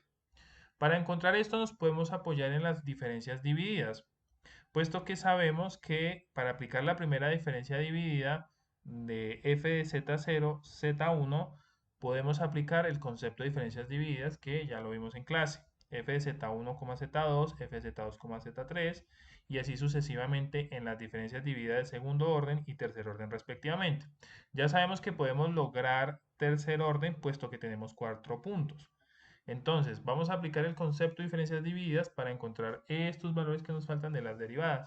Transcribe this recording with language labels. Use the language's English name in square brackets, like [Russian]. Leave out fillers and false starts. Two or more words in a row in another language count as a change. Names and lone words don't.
[Spanish] Para encontrar esto nos podemos apoyar en las diferencias divididas, puesto que sabemos que para aplicar la primera diferencia dividida de f de z0, z1, podemos aplicar el concepto de diferencias divididas que ya lo vimos en clase. F de z1, z2, f de z2, z3 y así sucesivamente en las diferencias divididas de segundo orden y tercer orden respectivamente. Ya sabemos que podemos lograr tercer orden puesto que tenemos cuatro puntos. Entonces, vamos a aplicar el concepto de diferencias divididas para encontrar estos valores que nos faltan de las derivadas.